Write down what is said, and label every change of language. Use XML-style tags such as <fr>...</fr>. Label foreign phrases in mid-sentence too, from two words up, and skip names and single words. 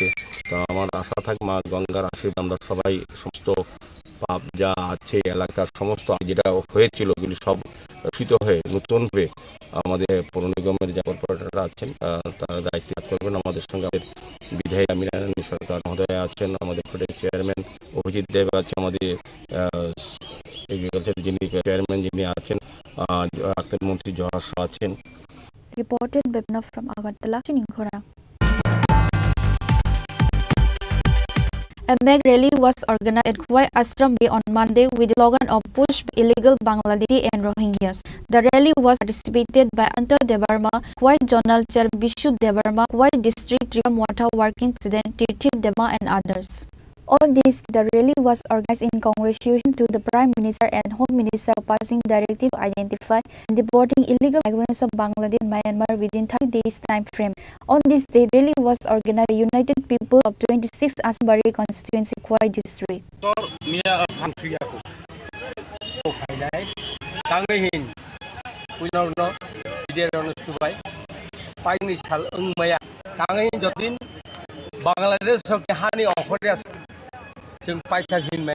<bn>তো আমার আশা থাকে মা গঙ্গার আশীর্বাদ আমরা সবাই সমস্ত পাপ যা আছে এলাকার সমস্ত যেটা হয়েছিল ওগুলি সব রক্ষিত হয়ে নতুনভাবে আমাদের পৌর নিগমের যে কর্পোরেটররা আছেন তারা দায়িত্ব করবেন। আমাদের সঙ্গে আমাদের বিধায়ক মিনা রানী সরকার মহোদয় আছেন, আমাদের চেয়ারম্যান অভিজিৎ দেব আছে, আমাদের এগ্রিকালচার যিনি চেয়ারম্যান যিনি আছেন মন্ত্রী জহার আছেন।</bn> <en>Reported by from Agartala, Chini Khorang. A mega rally was organized at Khwai Ashram Bay on Monday with the slogan of Push Illegal Bangladeshi and Rohingyas. The rally was participated by Antar Debarma, Khwai Zonal Chair Bishu Debarma, Khwai District Tripura Motha Working President Tirthir Dema and others. On this, the rally was organized in congratulation to the Prime Minister and Home Minister for passing directive identify and deporting illegal migrants of Bangladesh and Myanmar within 30 days time frame. On this day, rally was organized by United People of 26th Asambari Constituency, Khwai District. Bangladesh ke hani offer as sing paita hinme</en>